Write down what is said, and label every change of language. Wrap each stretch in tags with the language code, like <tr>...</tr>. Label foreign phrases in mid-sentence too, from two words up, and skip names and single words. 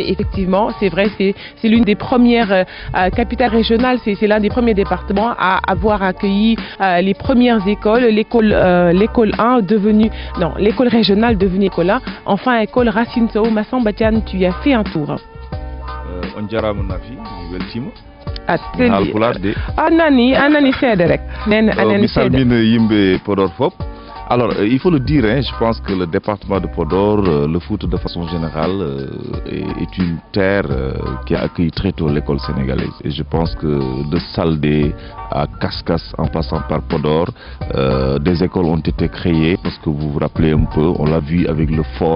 <fr>Effectivement, c'est vrai, c'est l'une des premières capitales régionales. C'est l'un des premiers départements à avoir accueilli les premières écoles. L'école 1 devenue, non, l'école régionale devenue école 1. Enfin, école Racine Sow. Massamba Diane, tu y as fait un tour.</fr> <ff>On jarama nafi mi weltima ateli anani seede rek nen anani seede mi salmina yimɓe Podor fop.</ff> <fr>Alors, il faut le dire, hein, je pense que le département de Podor, le foot de façon générale, est une terre qui a accueilli très tôt l'école sénégalaise. Et je pense que de Saldé à Kaskas, en passant par Podor, des écoles ont été créées, parce que vous vous rappelez un peu, on l'a vu avec le fort.</fr>